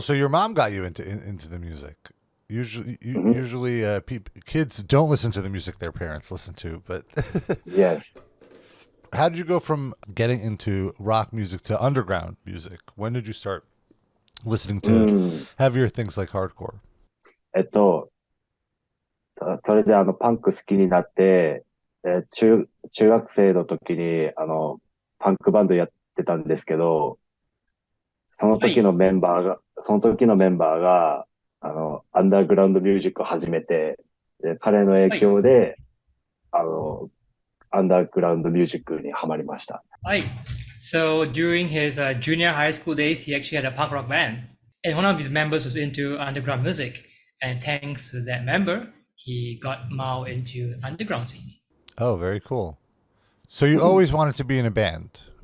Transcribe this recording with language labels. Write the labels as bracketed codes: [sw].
[en] So your mom got you into the music. Usually, kids don't listen to the music their parents listen to, but Yes. how did you go from getting into rock music to underground music? When did you start listening to heavier things like hardcore? [ja] それでパンク好きになって、中学生の時にパンクバンドやってたんですけど、その時のメンバーが、アンダーグラウンドミュージックを始めて、で彼の影響で、アンダーグラウンドミュージックにハマりました。 [en] Right. So during his junior high school days, he actually had a punk rock band. And one of his members was into underground music. And thanks to that member, he got MAO into underground scene. Oh, very cool. So you always wanted to be in a band?